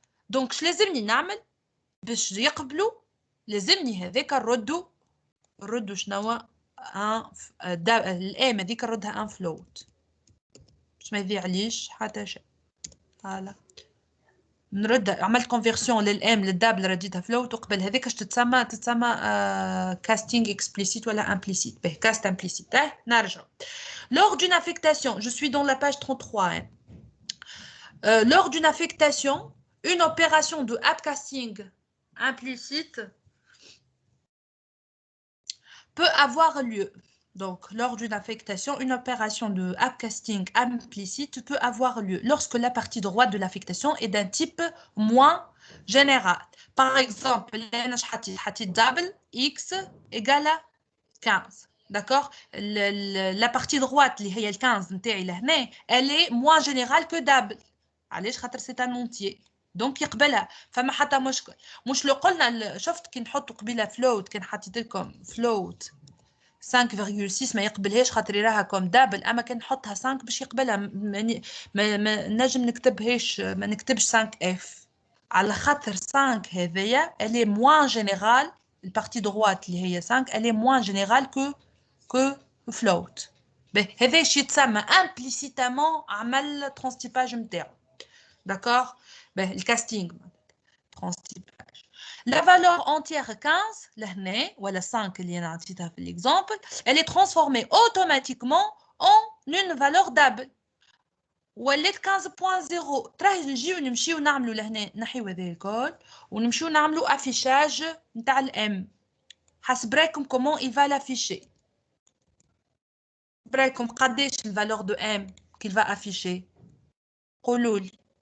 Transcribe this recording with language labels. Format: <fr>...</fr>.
<ar>دونك اش لازمني نعمل باش يقبلوا؟ لازمني هذاك نردو شنو الام هذيك نردها ان فلوت باش ما يضيعليش حتى شيء. فوالا نرد عملت كونفيرسيون للام للدابل رديتها فلوت، وقبل هذيك اش تتسمى كاستينغ اكسبليسيت ولا امبليسيت. به كاست امبليسيت. نرجع</ar> <fr>lors d'une affectation, je suis dans la page 33. Lors d'une affectation, une opération de upcasting implicite peut avoir lieu. Donc, lors d'une affectation, une opération de upcasting implicite peut avoir lieu lorsque la partie droite de l'affectation est d'un type moins général. Par exemple, double x égale à 15. D'accord? La partie droite, qui est le 15, elle est moins générale que double.</fr> <ar>علاش خاطر</ar> <fr>c'est un entier.</fr> <ar>دونك يقبلها، فما حتى مشكل. مش لو قلنا شفت كي نحطوا قبيله فلوت، كان حطيت لكم فلوت 5.6 ما يقبلهاش خاطر يراها كوم دابل، اما كان نحطها 5 باش يقبلها. ما نجم نكتبهاش، ما نكتبش 5 اف على خاطر 5 هذيا</ar> <fr>elle est moins générale البارتي droite</fr> <ar>اللي هي 5</ar> <fr>elle est moins générale que float.</fr> <ar>هذا شي يتسمى implicitement عمل transtypage نتاعو. D'accord. الكاستينغ transtypage.</ar> <fr>La valeur entière 15</fr> <ar>لهنا ولا 5 اللي انا عطيتها في</ar> <fr>l'exemple elle est transformée automatiquement en une valeur double.</fr> <ar>ولات 15.0 تراه نجيو نمشيو نعملوا لهنا نحيو هذا الكل ونمشيو نعملوا افيشاج نتاع الام. حسب رايكم كومون</ar> <fr>il va l'afficher.</fr> <ar>برايكم قداش الفالور دو ام</ar> <fr>qu'il va afficher؟</fr> <ar>قولوا لي.</ar>